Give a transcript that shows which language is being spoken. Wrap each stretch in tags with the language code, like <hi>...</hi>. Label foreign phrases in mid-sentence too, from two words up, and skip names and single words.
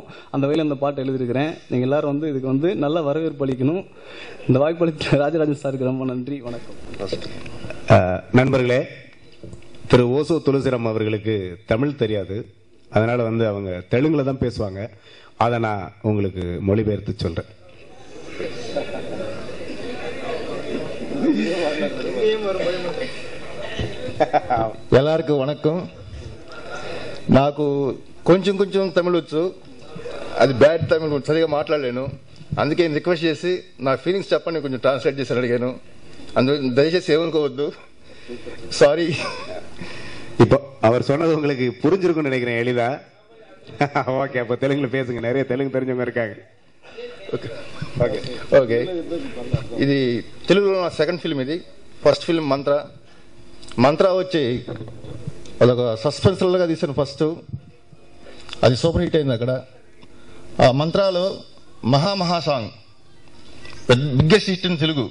<ta>அந்த வகையில் அந்த பாட்டை எழுதியிருக்கிறேன். நீங்கள் எல்லாரும் இதுக்கு நல்ல வரவேற்பு அளிக்கணும். இந்த வாய்ப்பளித்த ராஜராஜன் சாருக்கு ரொம்ப நன்றி, வணக்கம். நண்பர்களே, திரு ஓசோ துளசிராம் அவர்களுக்கு தமிழ் தெரியாது, அதனால அவங்க தெலுங்குல தான் பேசுவாங்க. அதை நான் உங்களுக்கு மொழிபெயர்த்து சொல்றேன்.</ta> <kn>ಎಲ್ಲರಿಗೂ ವಣಕಂ.</kn> <te>నాకు కొంచెం తమిళ వచ్చు, అది బ్యాడ్ తమిళ సరిగా మాట్లాడలేను. అందుకే రిక్వెస్ట్ చేసి నా ఫీలింగ్స్ చెప్పండి, కొంచెం ట్రాన్స్లేట్ చేసి అడిగాను. అందులో దయచేసి ఏమనుకోవద్దు,</te> <ta>சாரி. இப்போ அவர் சொன்னது உங்களுக்கு புரிஞ்சிருக்கும்னு நினைக்கிறேன் எளிதா. ஓகே, அப்போ தெலுங்குல பேசுங்க, நிறைய தெலுங்கு தெரிஞ்சவங்க இருக்காங்க.</ta> <te>ఓకే, ఇది తెలుగులో నా</te> <en>second film.</en> <te>ఇది</te> <en>first film</en> <te>మంత్ర వచ్చి అదొక సస్పెన్స్గా తీసాను ఫస్ట్. అది</te> <en>super hit</en> <te>అయింది అక్కడ. ఆ మంత్రాలో మహా</te> <en>song biggest hit in</en> <te>తెలుగు.</te>